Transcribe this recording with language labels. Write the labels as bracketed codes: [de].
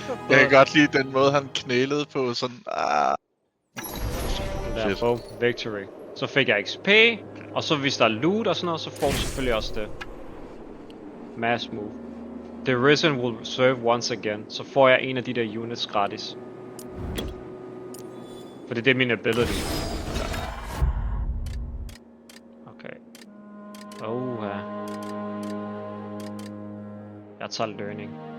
[da] Jeg kan godt lide den måde, han knælede på, sådan... Der, Fedt. [en] boom, victory. [da] Så fik jeg XP, og så hvis der er loot og sådan noget, så får du selvfølgelig også det. [en] Mass move. The Risen will serve once again. [da] Så får jeg en af de der units gratis. For det er min ability. Okay. Jeg tager learning.